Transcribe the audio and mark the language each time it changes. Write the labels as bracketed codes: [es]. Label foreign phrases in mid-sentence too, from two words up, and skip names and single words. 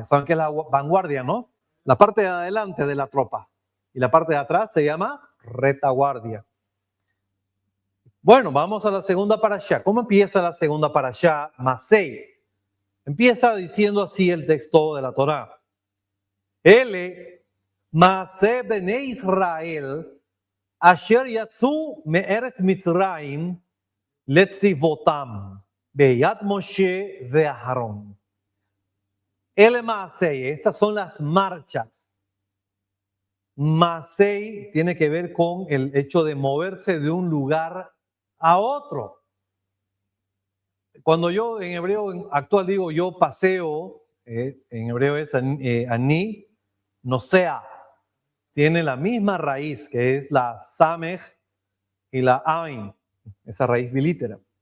[es] ¿Saben qué es la vanguardia, no? La parte de adelante de la tropa. Y la parte de atrás se llama retaguardia. Bueno, vamos a la segunda parashá. ¿Cómo empieza la segunda parashá? Masei. Empieza diciendo así el texto de la Torá. [he] אלה מסעי בני ישראל אשר יצאו מארץ מצרים לצבאתם ביד משה ואהרן. אלה מסעי, [es] estas son las marchas. Masei tiene que ver con el hecho de moverse de un lugar a otro. Cuando yo en hebreo actual digo yo paseo, en hebreo es ani, no sea, tiene la misma raíz que es la samej y la ain, esa raíz bilítera.